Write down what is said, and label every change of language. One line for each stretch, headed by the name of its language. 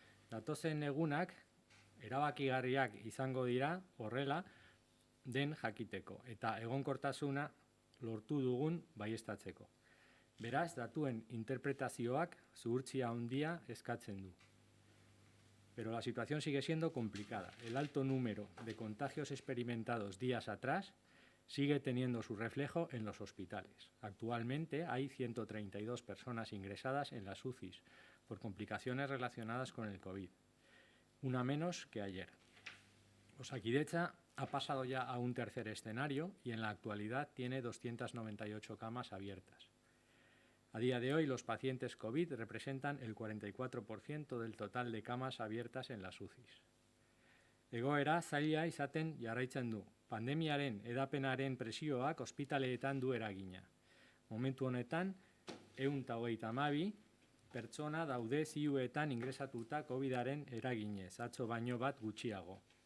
Basque: Datozen egunak erabakigarriak izango dira horrela den jakiteko eta egonkortasuna lortu dugun baieztatzeko. Beraz, datuen interpretazioak zuhurtzia handia eskatzen du.
Spanish: Pero la situación sigue siendo complicada. El alto número de contagios experimentados días atrás sigue teniendo su reflejo en los hospitales. Actualmente hay 132 personas ingresadas en las UCIs por complicaciones relacionadas con el COVID, una menos que ayer. Osakidetza ha pasado ya a un tercer escenario y en la actualidad tiene 298 camas abiertas. A día de hoy, los pacientes COVID representan el 44% del total de camas abiertas en las UCIs.
Basque: Egoera zaila izaten jarraitzen du. Pandemiaren edapenaren presioak ospitaleetan du eragina. Momentu honetan, 132 pertsona daude ziuetan ingresatuta COVID-aren eraginez, atzo baino bat gutxiago.